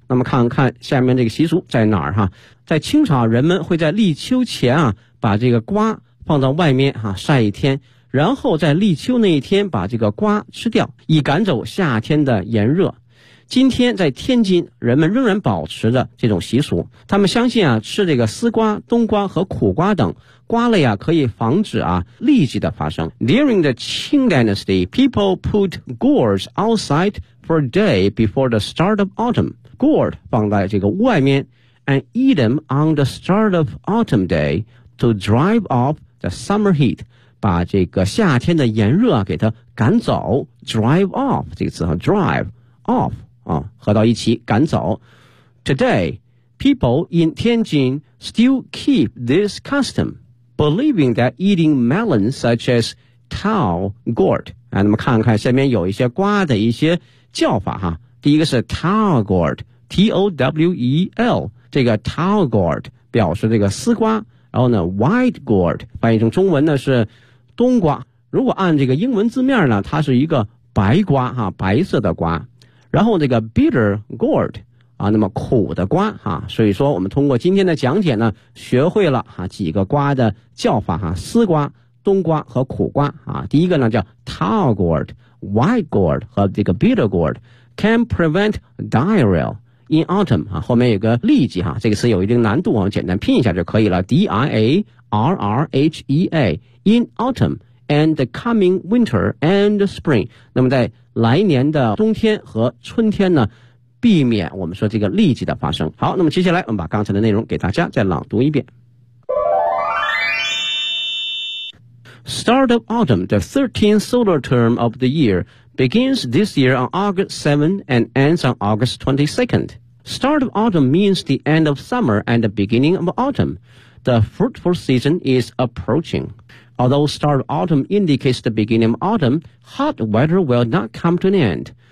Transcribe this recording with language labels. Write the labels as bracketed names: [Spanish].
[Chinese] 那么看看下面这个习俗在哪儿啊，在清朝人们会在立秋前啊把这个瓜放到外面啊晒一天，然后在立秋那一天把这个瓜吃掉，以赶走夏天的炎热。今天在天津，人们仍然保持着这种习俗。他们相信啊，吃这个丝瓜、冬瓜和苦瓜等瓜类啊，可以防止啊痢疾的发生。 [English] During the Qing Dynasty, people put gourds outside for a day before the start of autumn. Gourd [Chinese] 放在这个屋外面 [English] ，and eat them on the start of autumn day to drive off the summer heat. [Chinese] 把这个夏天的炎热啊给它赶走 ，drive off 这个词啊 ，drive off 啊，合到一起赶走。 [English] Today, people in Tianjin still keep this custom, believing that eating melons such as Tao gourd. [Chinese] 啊，那么看看下面有一些瓜的一些叫法哈。第一个是 Tao gourd, T O W E L, 这个 Tao gourd 表示这个丝瓜。然后呢 ，white gourd 翻译成中文呢是冬瓜。如果按这个英文字面呢，它是一个白瓜哈，白色的瓜。然后这个 bitter gourd 啊，那么苦的瓜哈。所以说我们通过今天的讲解呢，学会了哈几个瓜的叫法哈，丝瓜、冬瓜和苦瓜啊。第一个呢叫 [English] tall gourd、white gourd [Chinese] 和这个 [English] bitter gourd can prevent diarrhea. In autumn, [Chinese] 啊，后面有个痢疾哈，这个词有一定难度，我们简单拼一下就可以了。 [English] D-I-A-R-R-H-E-A, in autumn, and the coming winter and the spring. [Chinese] 那么在来年的冬天和春天呢，避免我们说这个痢疾的发生。好，那么接下来我们把刚才的内容给大家再朗读一遍。 [English] Start of autumn, the 13th solar term of the year,begins this year on August 7 and ends on August 22nd. Start of autumn means the end of summer and the beginning of autumn. The fruitful season is approaching. Although start of autumn indicates the beginning of autumn, hot weather will not come to an end.